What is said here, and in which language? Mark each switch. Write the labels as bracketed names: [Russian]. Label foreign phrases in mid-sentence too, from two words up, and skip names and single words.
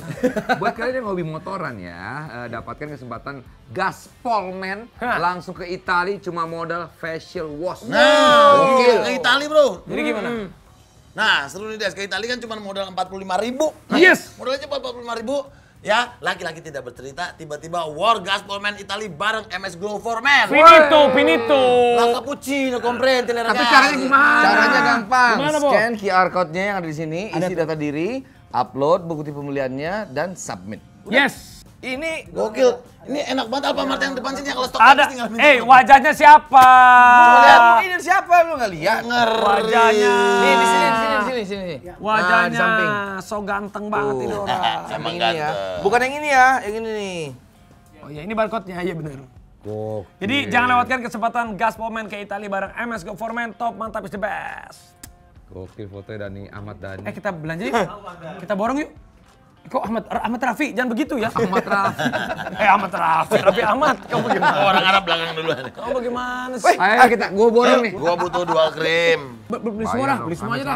[Indonesian] Buat kalian yang hobi motoran ya, dapatkan kesempatan gaspol men langsung ke Italia cuma modal [English] facial wash. [Indonesian] Ke Italia bro. Jadi gimana? Nah seru nih Des, ke Italia kan cuma modal 45.000. Yes. Modalnya cuma 45.000. Ya, laki-laki tidak bercerita, tiba-tiba War Gaspol Man Italy bareng MS Glow for Men. Finito. [Italian] La cappuccino, comprende le ragazze. [Indonesian] Tapi caranya gimana? Caranya gampang. Gimana, Bo? [English] Scan QR code- [Indonesian] nya yang ada di sini, isi data diri, upload bukti pembeliannya, dan submit. Yes. Ini Gokil. Ini enak banget Alfamart yang depan sini ya, kalau stok Ada. habis tinggal minta. Wajahnya siapa? ini siapa lu nggak lihat? Wajahnya. Nih di sini. Wajahnya Nah, di samping. so ganteng banget ini orang. Emang Ini ya. ganteng. Bukan yang ini ya, yang ini nih. Oh ya, ini barcode-nya, iya bener. Gokil. Jadi jangan lewatkan kesempatan Gaspol Man ke Italia bareng MS Go for Men, top mantap [English] is the best. [Indonesian] Gokil fotonya Dani, Ahmad Dani. Kita belanja yuk. Kita borong yuk. Kok Ahmad Rafi, jangan begitu ya. Ahmad Rafi. Ahmad Rafi, Rafi Ahmad. Kamu bagaimana? Orang Arab belakang duluan. Kamu bagaimana sih? Ayo kita, gua borong nih. Gua butuh dual krim. Beli semua dah, beli semua aja dah.